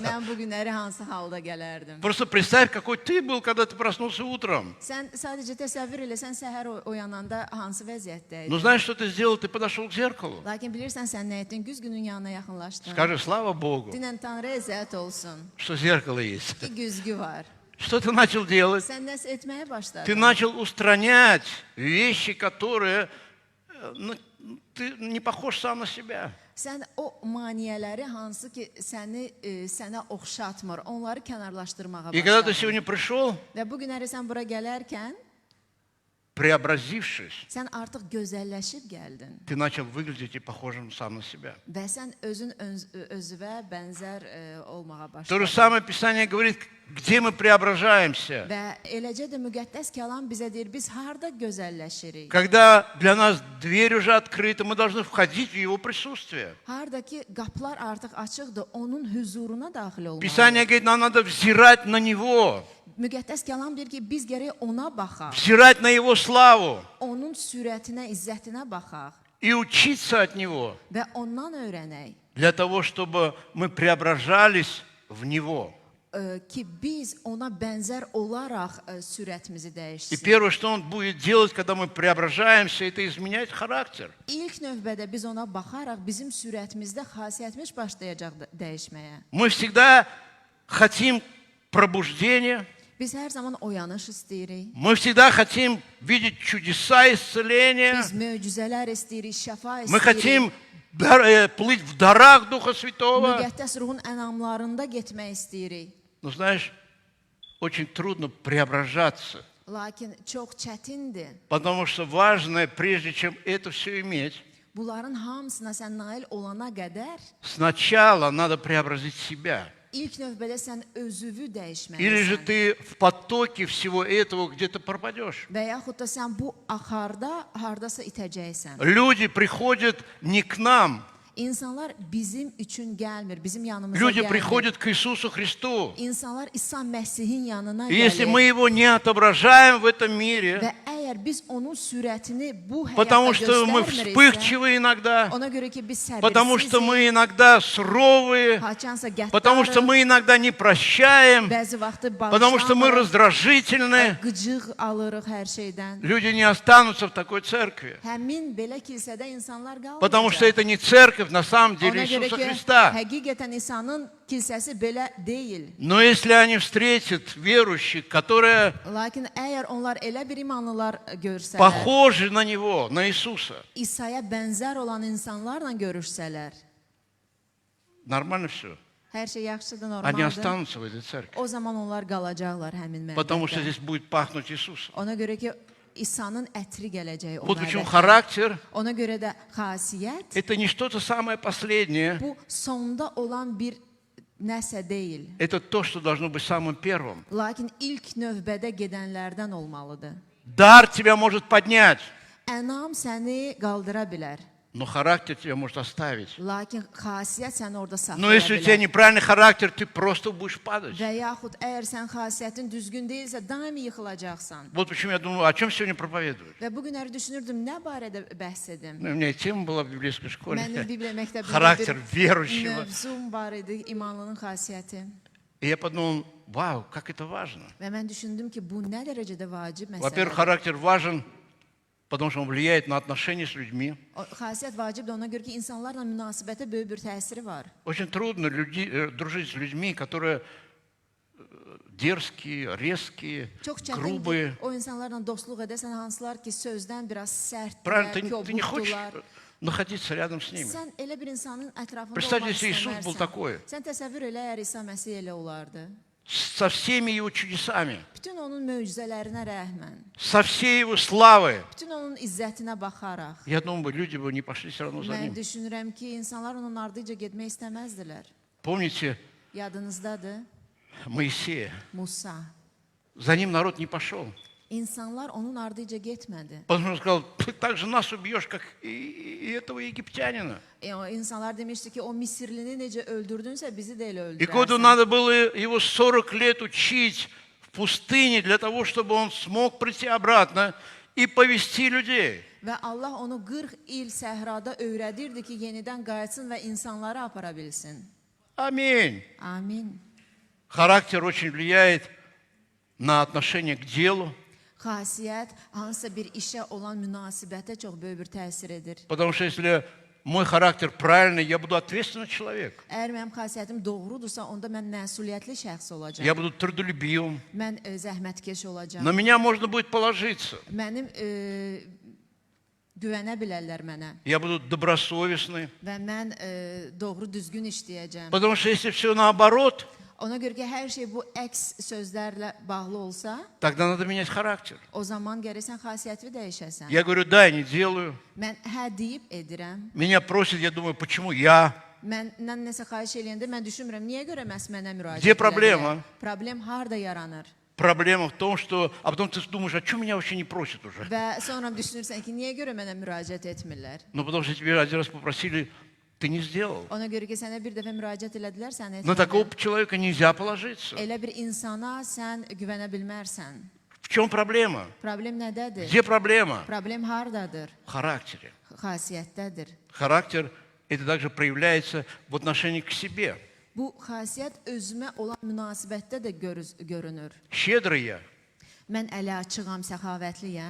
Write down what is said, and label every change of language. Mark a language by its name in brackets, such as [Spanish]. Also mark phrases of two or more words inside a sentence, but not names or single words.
[Azerbaijani] Mən bu günləri hansı halda gələrdim? [Russian] Просто представь, какой ты был, когда ты проснулся утром. [Azerbaijani] Sən sadəcə təsəvvür elə, sən səhər oyananda hansı vəziyyətdəydin? [Russian] Ну, знаешь, что ты сделал? Ты подошел к зеркалу. [Azerbaijani] Lakin bilirsən sən nə etdin? Güzgünün yanına yaxınlaşdın. [Russian] Скажи, слава Богу, [Azerbaijani] Dinən Tanrıya əzət olsun [Russian] что зеркало есть. [Azerbaijani] ki, güzgü var. [Russian] Что ты начал делать? [Azerbaijani] Sən nəsə etməyə [Russian] Ты [Azerbaijani] başladın. [Russian] начал устранять вещи, которые ты не похож сам на себя. [Azerbaijani] Sən o maneələri hansı ki, sənə oxşatmır, onları kənarlaşdırmağa [Russian] И когда ты [Azerbaijani] başladın. [Russian] сегодня пришел, [Azerbaijani] Və bu günləri sən bura gələrkən, [Russian] преобразившись, [Azerbaijani] sən artıq gözəlləşib gəldin. [Russian] ты начал выглядеть и похожим сам на себя. [Azerbaijani] Və sən özün özünə bənzər olmağa [Russian] То же [Azerbaijani] başladın. [Russian] самое Писание говорит, где мы преображаемся. [Azerbaijani] Və eləcə də müqəddəs kəlam bizə deyir, biz harda gözəlləşirik? [Russian] Когда для нас дверь уже открыта, мы должны входить в Его присутствие. [Azerbaijani] Harda ki, qapılar artıq açıqdır, onun huzuruna daxil olmalıyıq. [Russian] Писание говорит, нам надо взирать на Него, [Azerbaijani] Müqəddəs kəlam deyir ki, biz gərək ona baxaq, [Russian] взирать на Его славу [Azerbaijani] onun sürətinə, izzətinə baxaq [Russian] и учиться от Него, [Azerbaijani] və ondan öyrənək [Russian] для того, чтобы мы преображались в Него. [Azerbaijani] Ki, biz ona bənzər olaraq sürətimizi [Russian] И [Azerbaijani] dəyişsin. [Russian] первое, что Он будет делать, когда мы преображаемся, это изменять характер. [Azerbaijani] İlk növbədə biz ona baxaraq bizim sürətimizdə xasiyyətimiz başlayacaq dəyişməyə. [Russian] Мы всегда хотим пробуждения, [Azerbaijani] Biz hər zaman oyanış istəyirik. [Russian] мы всегда хотим видеть чудеса исцеления, [Azerbaijani] Biz möcüzələr istəyirik, şəfa [Russian] мы [Azerbaijani] istəyirik. [Russian] хотим плыть в дарах Духа Святого. [Azerbaijani] Müqəddəs ruhun ənamlarında getmək istəyirik. [Russian] Но знаешь, очень трудно преображаться, [Azerbaijani] Lakin çox çətindir. [Russian] потому что важное, прежде чем это все иметь, [Azerbaijani] Bunların hamısına sən nail olana qədər [Russian] сначала надо преобразить себя. [Azerbaijani] İlk növbədə sən özünü [Russian] Или же [Azerbaijani] dəyişməlisən. [Russian] ты в потоке всего этого где-то пропадешь. [Azerbaijani] Və yaxud da sən bu axarda hardasa itəcəksən. [Russian] Люди приходят не к нам, [Azerbaijani] İnsanlar bizim üçün gəlmir, bizim yanımıza [Russian] люди [Azerbaijani] gəlmir. [Russian] приходят к Иисусу Христу. [Azerbaijani] İnsanlar İsa Məsihin yanına [Russian] И если мы [Azerbaijani] gəlir. [Russian] Его не отображаем в этом мире, [Azerbaijani] Və əgər biz onun sürətini bu həyatda [Russian] потому что мы [Azerbaijani] göstərmiriksə, [Russian] вспыльчивы иногда, [Azerbaijani] ona görə ki biz [Russian] потому что [Azerbaijani] səbirsizik, [Russian] мы иногда суровые, [Azerbaijani] haçansa [Russian] потому что [Azerbaijani] qəddarıq, [Russian] мы иногда не прощаем, [Azerbaijani] bəzi vaxtı [Russian] потому что мы [Azerbaijani] bağışlamırıq, [Russian] раздражительны, [Azerbaijani] qıcıq alırıq hər şeydən. [Russian] люди не останутся в такой церкви. [Azerbaijani] Həmin belə kilsədə insanlar [Russian] Потому что [Azerbaijani] qalmayacaq. [Russian] это не церковь на самом [Azerbaijani] Ona [Russian] деле [Azerbaijani] görə [Russian] Иисуса [Azerbaijani] ki, [Russian] Христа. [Azerbaijani] həqiqətən İsa'nın kilsəsi belə deyil. [Russian] Но если они встретят верующих, которые [Azerbaijani] Lakin əgər onlar elə bir imanlılar görsələr, [Russian] похожи на Него, на Иисуса, [Azerbaijani] İsa'ya bənzər olan insanlarla görüşsələr, [Russian] нормально все. [Azerbaijani] hər şey yaxşıdır, [Russian] Они [Azerbaijani] normaldır. [Russian] останутся в этой церкви. [Azerbaijani] O zaman onlar qalacaqlar həmin [Russian] Потому что [Azerbaijani] məbəddə. [Russian] здесь будет пахнуть Иисусом. [Azerbaijani] Ona görə ki, İsa'nın ətri gələcək o [Russian] Вот почему [Azerbaijani] məbəddə. [Russian] характер [Azerbaijani] Ona görə də xasiyyət – [Russian] это не что-то самое последнее, [Azerbaijani] bu sonda olan bir nəsə deyil. [Russian] это то, что должно быть самым первым. [Azerbaijani] Lakin ilk növbədə gedənlərdən olmalıdır. [Russian] Дар тебя может поднять, [Azerbaijani] Ənam səni qaldıra bilər. [Russian] но характер тебя может оставить. [Azerbaijani] Lakin xasiyyət səni orada [Russian] Но [Azerbaijani] saxlaya [Russian] если у тебя [Azerbaijani] bilər. [Russian] неправильный характер, ты просто будешь падать. [Azerbaijani] Və yaxud əgər sən xasiyyətin düzgün deyilsə, daimi yıxılacaqsan. [Russian] Вот почему я думаю, о чем сегодня проповедовать. [Azerbaijani] Və bu günləri düşünürdüm, nə barədə bəhs edim? [Russian] Ну, у меня тема была в библейской школе. [Azerbaijani] Mənim Bibliya məktəbində [Russian] Характер [Azerbaijani] bir [Russian] верующего. [Azerbaijani] mövzum var idi, imanlının xasiyyəti. [Russian] И я подумал, вау, как это важно. [Azerbaijani] Və mən düşündüm ki, bu nə dərəcədə vacib [Russian] Во-первых, [Azerbaijani] məsələdir. [Russian] характер важен, потому что он влияет на отношения с людьми. [Azerbaijani] O xasiyyət vacibdir ona görə ki, insanlarla münasibətə böyük bir təsiri var. [Russian] Очень трудно дружить с людьми, которые дерзкие, резкие, [Azerbaijani] Çox çətindir [Russian] грубые. [Azerbaijani] o insanlarla dostluq edəsən, hansılar ki, sözdən biraz [Russian] Правильно, [Azerbaijani] sərtdirlər, [Russian] ты не хочешь [Azerbaijani] kobuddular. [Russian] находиться рядом с ними. [Azerbaijani] Sən elə bir insanın ətrafında [Russian] Представьте, [Azerbaijani] olmaq [Russian] если Иисус был [Azerbaijani] istəmərsən. [Russian] такой. [Azerbaijani] Sən təsəvvür elə, əgər İsa Məsih elə olardı. [Russian] Со всеми его чудесами, [Azerbaijani] Bütün onun möcüzələrinə rəhmən, [Russian] со всей его славой. [Azerbaijani] bütün onun izzətinə baxaraq, [Russian] Я думаю, люди бы не пошли все равно за [Azerbaijani] mən [Russian] ним. [Azerbaijani] düşünürəm ki, insanlar onun ardınca getmək istəməzdilər. [Russian] Помните [Azerbaijani] Yadınızdadır, [Russian] Моисея? [Azerbaijani] Musa. [Russian] За ним народ не пошел. [Azerbaijani] İnsanlar onun ardınca getmədi. [Russian] Потому что он сказал, ты так же нас убьешь, как и этого египтянина. [Azerbaijani] O insanlar demişdi ki, o Misirlini necə öldürdünsə bizi də elə [Russian] И Году [Azerbaijani] öldürərsən. [Russian] надо было его 40 лет учить в пустыне для того, чтобы он смог прийти обратно и повести людей. [Azerbaijani] Və Allah onu 40 il səhrada öyrədirdi ki, yenidən qayıtsın və insanları apara bilsin. [Russian] Аминь. [Azerbaijani] Amin. [Russian] Характер очень влияет на отношение к делу, [Azerbaijani] Xasiyyət hansısa bir işə olan münasibətə çox böyük bir təsir edir. [Russian] потому что если мой характер правильный, я буду ответственный человек. [Azerbaijani] Əgər mənim xasiyyətim doğrudursa, onda mən məsuliyyətli şəxs olacağam. [Russian] Я буду трудолюбивым. [Azerbaijani] Mən zəhmətkeş olacağam. [Russian] На меня можно будет положиться. [Azerbaijani] Mənim güvənə bilərlər mənə [Russian] Я буду добросовестный. [Azerbaijani] və mən doğru düzgün işləyəcəm. [Russian] Потому что если все наоборот, [Azerbaijani] Ona görə ki, hər şey bu əks sözlərlə bağlı olsa, [Russian] тогда надо менять характер. [Azerbaijani] o zaman gərək sən xasiyyətini dəyişəsən. [Russian] Я говорю, да, я не делаю. [Azerbaijani] Mən hə deyib edirəm. [Russian] Меня prосят, я думаю, почему я? [Azerbaijani] Məndən nəsə xahiş eləyəndə mən düşünmürəm, niyə görə məhz mənə müraciət [Russian] Где [Azerbaijani] edirlər? [Russian] проблема? [Azerbaijani] Problem harda yaranır? [Russian] Проблема в том, что... А потом ты думаешь, а что меня вообще не просят уже? [Azerbaijani] Və sonra düşünürsən ki, niyə görə mənə müraciət etmirlər? [Russian] Ну, потому что тебе один раз попросили, ты не сделал. [Azerbaijani] Ona görə ki, sənə bir dəfə müraciət elədilər, sən [Russian] На такого [Azerbaijani] etmədin. [Russian] человека нельзя положиться. [Azerbaijani] Elə bir insana sən güvənə bilmərsən. [Russian] В чем проблема? [Azerbaijani] Problem nədədir? [Russian] Где проблема? [Azerbaijani] Problem hardadır? [Russian] В характере. [Azerbaijani] Xasiyyətdədir. [Russian] Характер – это также проявляется в отношении к себе. [Azerbaijani] Bu xasiyyət özümə olan münasibətdə də görünür. [Russian] Щедрый я [Azerbaijani] Mən ələ açığam, səxavətliyəm